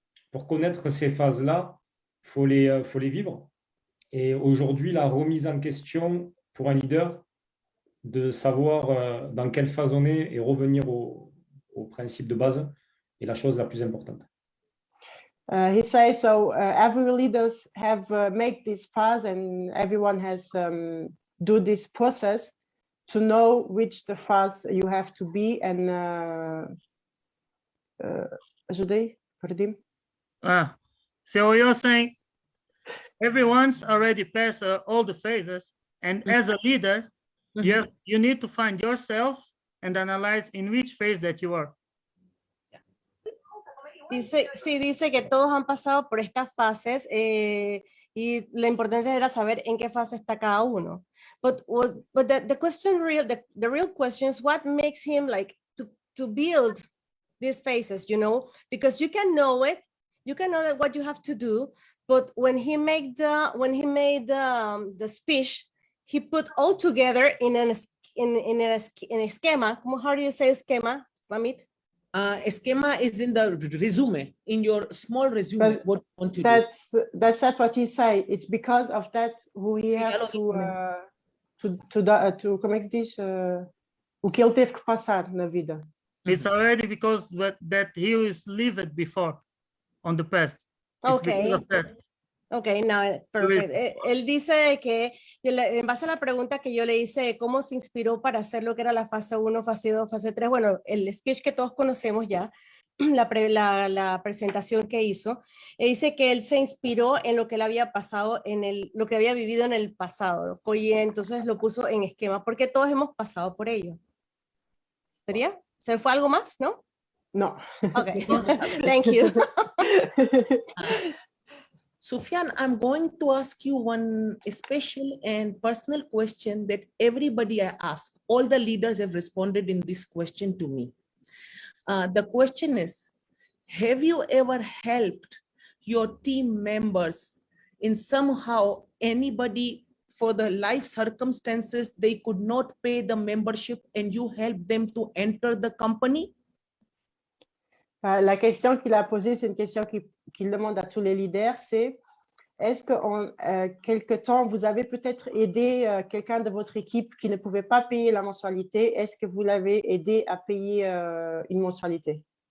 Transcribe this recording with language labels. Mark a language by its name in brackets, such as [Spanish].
[French] Pour connaître ces phases-là, faut les vivre. Et aujourd'hui, la remise en question pour un leader, de savoir dans quelle phase on est et revenir au principe de base est la chose la plus importante. [English] He says so. Every leaders have make this phase, and everyone has do this process to know which the phase you have to be. [Portuguese] And ajudei, perdi. [English] So you're saying everyone's already passed all the phases, and as a leader, you need to find yourself and analyze in which phase that you are. [Spanish] Dice que todos han pasado por estas fases y lo importante era saber en qué fase está cada uno. [English] But the question the real question is what makes him like to build these phases, you know, because you can know it, you can know that what you have to do, but when he made the speech, he put all together in a schema. How do you say schema, Mamit? Schema is in the resume, in your small resume. What you want to do. That's what he said. It's because of that who he has to [Portuguese] como é que se diz? O que ele teve que passar na vida. [English] It's already because that he was lived before on the past. [Spanish] Okay. Ok, no, perfecto. Él dice que, en base a la pregunta que yo le hice, ¿cómo se inspiró para hacer lo que era la fase 1, fase 2, fase 3? Bueno, el speech que todos conocemos ya, la presentación que hizo, dice que él se inspiró en lo que él había pasado, lo que había vivido en el pasado, y entonces lo puso en esquema, porque todos hemos pasado por ello. ¿Sería? ¿Se fue algo más, no? No. [English] Okay, thank you. Sufyan, I'm going to ask you one special and personal question that everybody I ask. All the leaders have responded in this question to me. The question is, have you ever helped your team members in somehow anybody for the life circumstances they could not pay the membership and you helped them to enter the company? [French] La question qu'il a posée, c'est une question qu'il demande à tous les leaders, c'est est-ce qu'en quelque temps, vous avez peut-être aidé quelqu'un de votre équipe qui ne pouvait pas payer la mensualité? Est-ce que vous l'avez aidé à payer une mensualité?